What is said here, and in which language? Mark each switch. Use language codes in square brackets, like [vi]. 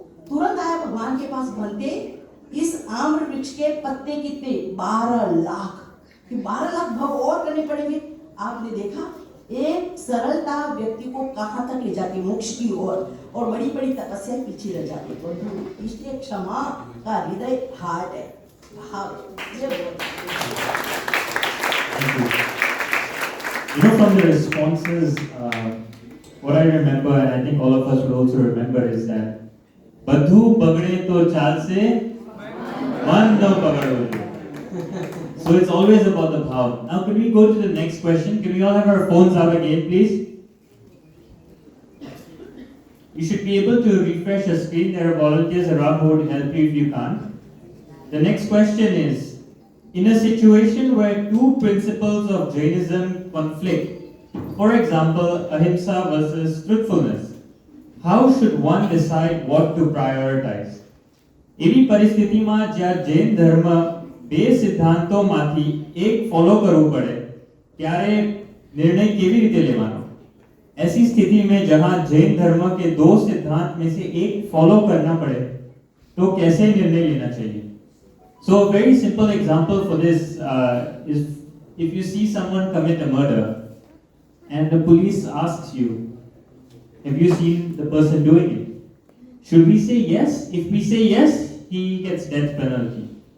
[hi] तुरंत आया भगवान के पास, बनते इस आम्र वृक्ष के पत्ते कितने? 12 लाख। कि 12 लाख भव और करने पड़ेंगे। आपने देखा एक सरलता व्यक्ति को कहाँ तक ले जाती, मोक्ष की ओर, और बड़ी बड़ी तपस्या पीछे रह जाती है। इसलिए क्षमा का हृदय हार्ट है, [en] You know, from the responses, what I remember, and I think all of us will also remember, is that [hi] बधू बगड़े तो चाल से मन न पकड़ो. [en] So it's always about the bhav. Now can we go to the next question? Can we all have our phones out again, please? You should be able to refresh your screen. There are volunteers around who would help you if you can't. The next question is, in a situation where two principles of Jainism conflict, for example, ahimsa versus truthfulness, how should one decide what to prioritize? [gu] એવી પરિસ્થિતિમાં જ્યાં જૈન ધર્મ બે સિદ્ધાંતોમાંથી એક follow કરવું પડે ત્યારે निर्णय કેવી રીતે લેવાનો? [hi] ऐसी स्थिति में जहां जैन धर्म के दो सिद्धांत में से एक फॉलो करना पड़े तो कैसे निर्णय लेना चाहिए? [en] So a very simple example for this is if you see someone commit a murder and the police asks you, have you seen the person doing it? Should we say yes? If we say yes, he gets death penalty.